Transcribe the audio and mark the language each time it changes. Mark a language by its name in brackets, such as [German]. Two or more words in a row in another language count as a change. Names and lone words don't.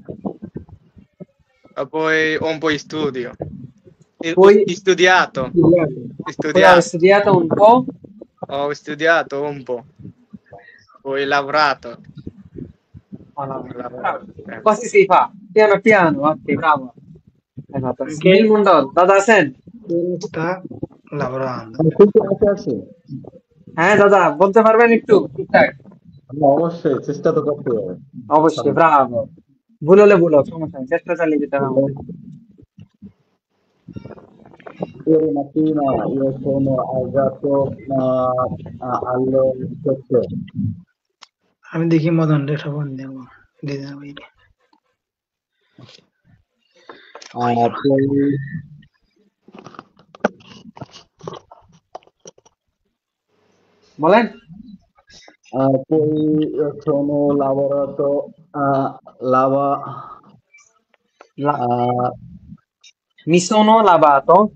[Italian] E poi un po' di studio. Poi? Studiato. poi ho studiato un po', Ho studiato un po'. Poi lavorato. così si fa, piano piano, ok, bravo, hai fatto, [Bangla] নীল মন্ডল, দাদা আছেন? [Italian] sta lavorando. [Bangla] খুব আশা আছে। হ্যাঁ দাদা, বলতে পারবেন একটু ঠিকঠাক? অবশ্যই চেষ্টা তো করতে হবে। অবশ্যই, ব্রাভো, ভুল হলে ভুল হোক, সমস্যা নেই, চেষ্টা চালিয়ে যেতে হবে আমাদের। [Italian] Ieri mattina io sono alzato alle 7. [Bangla] আমি দেখি মদন রে খবর দেব দিয়ে দেবো এটা। [Italian] Poi [Bangla] বলেন। [Italian] poi io sono lavorato Mi sono lavato